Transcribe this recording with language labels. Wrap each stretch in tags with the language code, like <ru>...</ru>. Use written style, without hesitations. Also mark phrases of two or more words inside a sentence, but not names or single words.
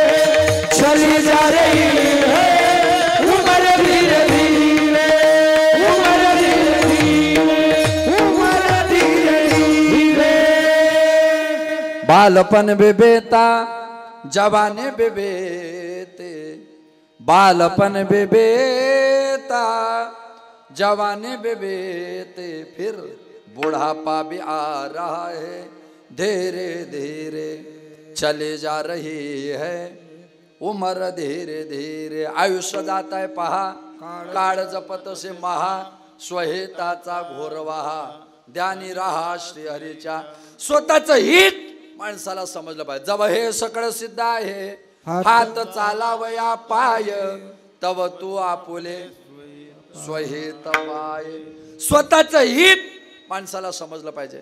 <hi>चली जा रही है, उम्र धीरे धीरे, उम्र धीरे धीरे, उम्र धीरे धीरे। बालपन बेबेता जवानी बेबेते, बालपन बेबेता जवानी बेबेते, फिर बुढ़ापा भी आ रहा है धीरे धीरे चले जा रही है, उम्र धीरे धीरे।</hi> <mr>आयुष्य जात आहे पहा, काळ जपत से महा, स्वहिताचा घोर वाहा, ध्यानी राहा श्रीहरीच्या। स्वतःचं हित माणसाला समजलं पाहिजे। जब हे सगळं सिद्ध आहे, हात चालावया पाय, तव तू आपुले स्वहित पाय। स्वतःचं हित माणसाला समजलं पाहिजे।</mr>